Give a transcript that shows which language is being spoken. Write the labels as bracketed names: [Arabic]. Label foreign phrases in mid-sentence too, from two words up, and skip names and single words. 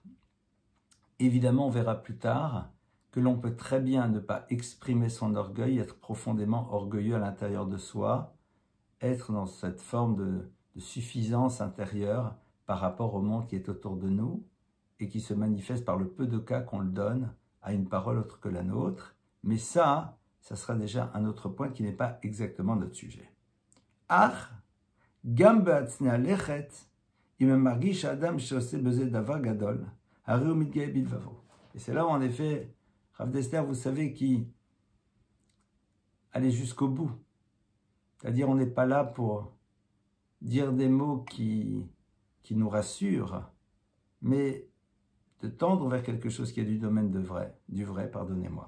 [French] Évidemment, on verra plus tard que l'on peut très bien ne pas exprimer son orgueil, être profondément orgueilleux à l'intérieur de soi, être dans cette forme de suffisance intérieure par rapport au monde qui est autour de nous et qui se manifeste par le peu de cas qu'on le donne à une parole autre que la nôtre. Mais ça sera déjà un autre point qui n'est pas exactement notre sujet. [Hebrew] אך גם בהצנע לכת אם מרגיש אדם שעושה בזה דבר גדול הרי הוא מתגאה בלבבו. [French] Et c'est là où, en effet, Rav Dessler, vous savez, qui allait jusqu'au bout C'est-à-dire, on n'est pas là pour dire des mots qui nous rassurent, mais de tendre vers quelque chose qui est du domaine du vrai, pardonnez-moi.